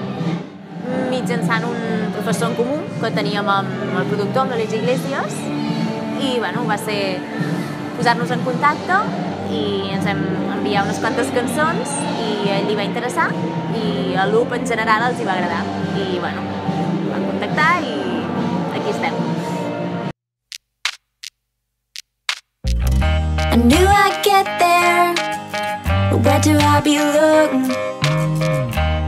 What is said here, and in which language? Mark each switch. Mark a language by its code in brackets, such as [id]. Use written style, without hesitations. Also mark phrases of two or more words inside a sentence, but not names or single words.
[ca] Mitjançant un professor en comú que teníem amb el productor, amb l'Àlex Iglesias, i bueno, va ser posar-nos en contacte i ens vam enviar unes quantes cançons i a ell li va interessar i a l'UP en general els hi va agradar i bueno, van contactar i aquí estem. [en] I knew I'd get there, but where do I belong?